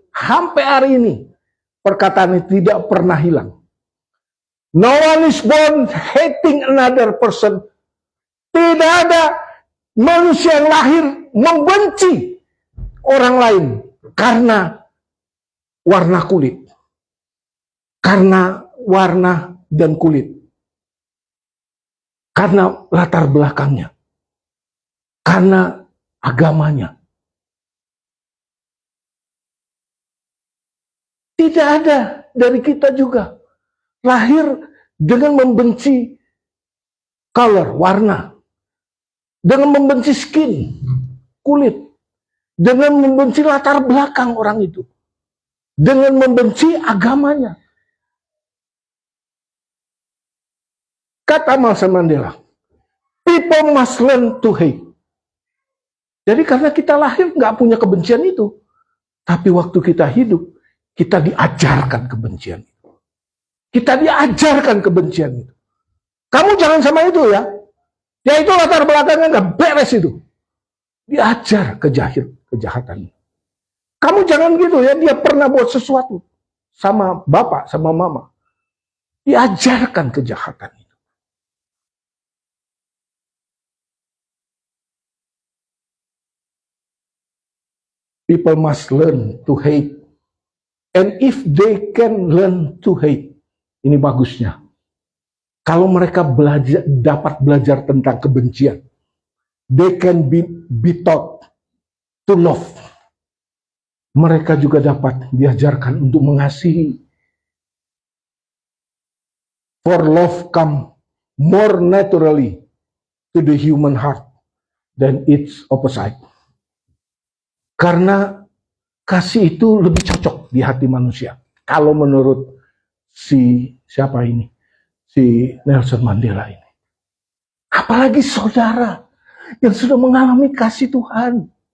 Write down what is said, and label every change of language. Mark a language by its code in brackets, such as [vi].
[id] Sampai hari ini perkataan ini tidak pernah hilang. [en] No one is born hating another person. [id] Tidak ada manusia yang lahir membenci orang lain karena warna kulit. Karena warna dan kulit. Karena latar belakangnya. Karena agamanya. Tidak ada dari kita juga lahir dengan membenci color, warna. Dengan membenci skin, kulit. Dengan membenci latar belakang orang itu. Dengan membenci agamanya. Kata [en] Nelson Mandela, people must learn to hate. [id] Jadi karena kita lahir nggak punya kebencian itu. Tapi waktu kita hidup, kita diajarkan kebencian itu. Kita diajarkan kebencian itu. Kamu jangan sama itu ya. Ya itu latar belakangnya nggak beres itu. Diajar kejahatan. Kamu jangan gitu ya, dia pernah buat sesuatu. Sama bapak, sama mama. Diajarkan kejahatan itu. [en] People must learn to hate. And if they can learn to hate, [id] ini bagusnya. Kalau mereka dapat belajar tentang kebencian, [en] they can be taught to love. [id] Mereka juga dapat diajarkan untuk mengasihi. [en] For love come more naturally to the human heart than its opposite. [id] Karena kasih itu lebih cocok di hati manusia. Kalau menurut siapa ini? Si Nelson Mandela ini. Apalagi saudara yang sudah mengalami kasih Tuhan.